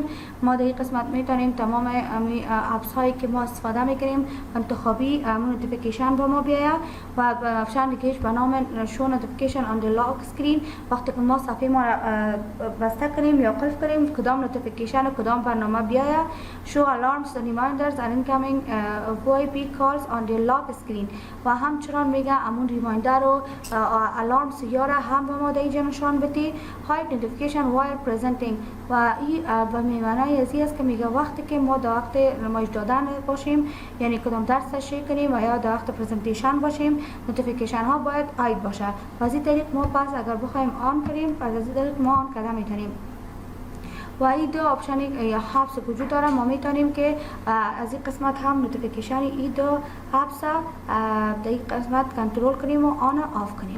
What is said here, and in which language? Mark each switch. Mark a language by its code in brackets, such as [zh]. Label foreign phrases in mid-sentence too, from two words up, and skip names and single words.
[fa] ما در این قسمت میتونیم تمام اپس هایی که ما استفاده میکنیم انتخابی نوتیفیکیشن به ما بیاید و آپشن دیگه به نام [en] show notification on the lock screen [fa] وقتی که ما صفحه ما بسته کنیم یا قفل کنیم کدام نوتیفیکیشن و کدام برنامه بیاید. [en] show alarms and reminders and incoming VoIP calls on the lock screen [fa] و همچنان میگه امون ریمایندر و الارم سیاره هم به ما اینجا نشان بدی. [en] hide notification while presenting [fa] و این به معنای از این است که میگه وقتی که ما در وقت نمایش دادن باشیم یعنی کدام درس تشریح کنیم و یا در وقت پرزنتیشن باشیم نوتیفیکیشن ها باید هاید باشه. و از این طریق ما پس اگر بخوایم آن کنیم پس از این طریق ما آن کرده میتونیم. و این دو آپشن یا هابس وجود داره. ما میتونیم که از این قسمت هم نوتیفیکیشن این دو هابس در این قسمت کنترل کنیم و [en] on off [fa] کنیم.